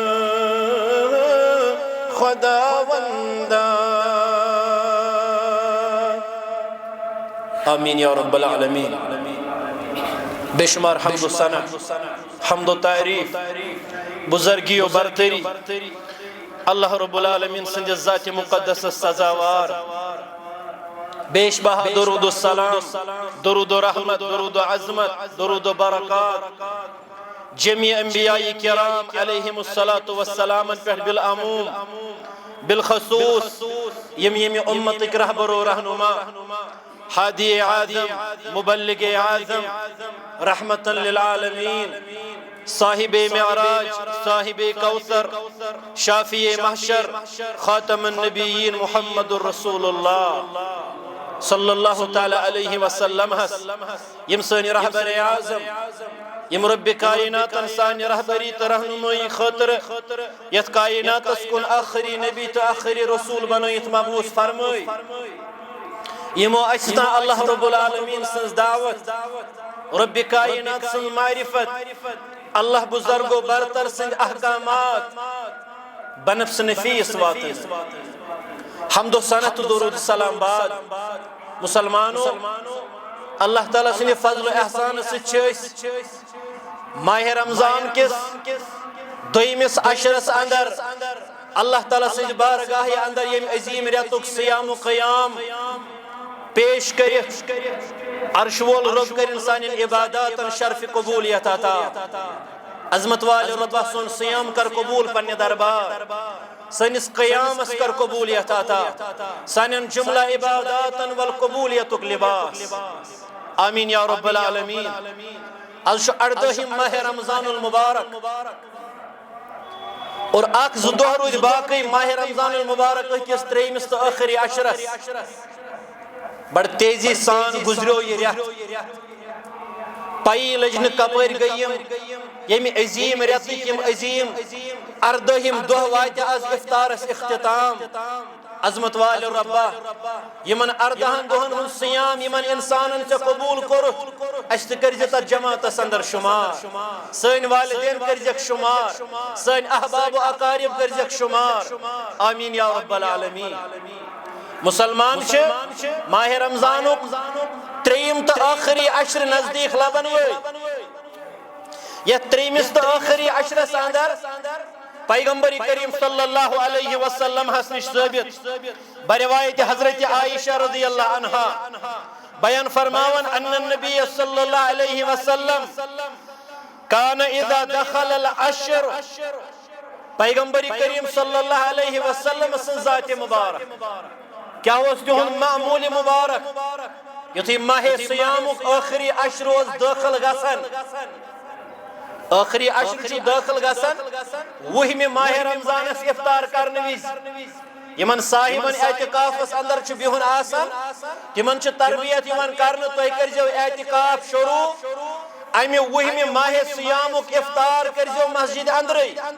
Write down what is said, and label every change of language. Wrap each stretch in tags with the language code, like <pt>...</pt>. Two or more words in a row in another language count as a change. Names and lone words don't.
<ur>خداوندا</ur> <ar>آمین یا رب العالمین</ar> <ur>بے شمار حمد و ثنا حمد و</ur> <ks>تعریف بزرگی و برتری اللہ رب العالمین سنج ذات مقدس سزاوار بیش بہا درود و سلام درود و رحمت درود و عظمت درود و برکات جميع انبیاء کرام</ks> <ar>علیہم الصلاة والسلام</ar> <ks>پر بالعموم بالخصوص یم امتک رہبر و رہنما ہادی اعظم مبلغ اعظم رحمتا للعالمین صاحب معراج، صاحب کوثر، شافی محشر، خاتم النبیین محمد الرسول اللہ صلی اللہ تعالی علیہ وسلم یم سانی رہبر اعظم، یم رب کائنات سانی رہبری تو رہنمائی خاطر یت کائنات کن آخری نبی تو آخری رسول بنائیت مبعوث فرمائی، یمو استا اللہ رب العالمین سنز دعوت، رب کائنات سنز معرفت، اللہ بزرگ و برتر سنز احکامات بنفس نفیس واتن. حمد و ثنا تو درود سلام بعد مسلمانوں، اللہ تعالیٰ سنی فضل و احسان سے ماہ رمضان کس دویمس عشرس اندر اللہ تعالیٰ سنی بارگاہ اندر یم عظیم ریتک سیام و قیام پیش کرت عرش وول رب کر انسان عبادات شرف قبولیت عطا. عظمت والے رب سن سیام کر قبول پنہ دربار، سنس قیامس کر قبولیت عطا، سانن جملہ عبادات والقبولیت لباس.</ks> <ar>آمین یا رب العالمین.</ar> <ks>آج 18 ماہ رمضان المبارک اور اخ زٕ دۄہ روٗدۍ باقی ماہ رمضان المبارک کس تریمس تو آخری عشرس بڑ تیزی سان گزریو یہ ریت. پائی لجن کپر گیم یم عظیم ریتک یم عظیم 18 دۄہ واتہِ آز افطارس اختتام. عظمت وال ربا یمن 18 دۄہن ہُنٛد سیام یمن انسانن ژےٚ قبول کوٚرُتھ اَسہِ تہِ کٔرزِ تتھ جماعتس اندر شمار، سٲنۍ والدین کٔرزٮ۪کھ شمار، سٲنۍ احباب و اقارب کٔرزٮ۪کھ شمار.</ks> <ar>آمین یا رب العالمین.</ar> <ks>مسلمان چھ ماہ رمضانک تریم تو آخری عشر نزدیک لبن وٲلۍ. یتھ تریمس تو آخری عشرس اندر پیغمبر کریم صلی اللہ علیہ وسلم نش ثابت بروایت حضرت عائشہ رضی اللہ عنہا بیان فرماون</ks> <ar>ان النبی صلی اللہ علیہ وسلم کان اذا دخل العشر،</ar> <ks>پیغمبر کریم صلی اللہ علیہ وسلم سن ذات مبارک کیا اس تہن معمول مبارک یتھی ماہ سیامک آخری عشر داخل گسن، آخری عشر چھ داخل گسن وہم ماہ رمضانس افطار کرنے وز یمن صاحبن اعتکافس اندر چھ بہن آسان تمن چھ تربیت یمن کرنے تو کرزو اعتکاف شروع امہ وہم ماہ سیامک افطار کرزو مسجد اندرے.</ks>